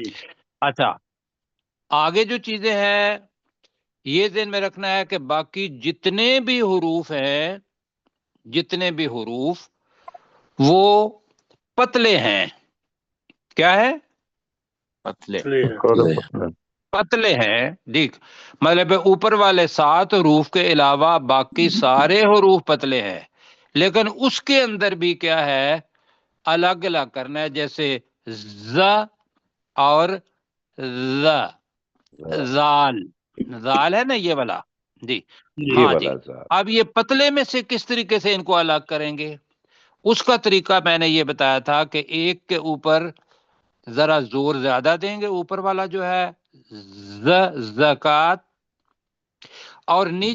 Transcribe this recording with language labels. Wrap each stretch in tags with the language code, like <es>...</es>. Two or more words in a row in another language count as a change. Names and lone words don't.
<ur>اچھا، آگے جو چیزیں ہیں یہ ذہن میں رکھنا ہے کہ باقی جتنے بھی حروف ہیں، جتنے بھی حروف وہ پتلے ہیں، کیا ہے؟ پتلے، پتلے ہیں سارے پتلے پتلے ہیں، دیکھ مطلب اوپر والے 7 حروف کے علاوہ باقی سارے حروف پتلے ہیں، لیکن اس کے اندر بھی کیا ہے، الگ الگ کرنا ہے، جیسے ز اور ز، زال، زال ہے نا یہ والا، جی جی یہ ہاں جی۔ والا ذات اب یہ پتلے میں سے کس طریقے سے ان کو الگ کریں گے، اس کا طریقہ میں نے یہ بتایا تھا کہ ایک کے اوپر ذرا زور زیادہ دیں گے، اوپر والا جو ہے زکات، اور نیچے</ur>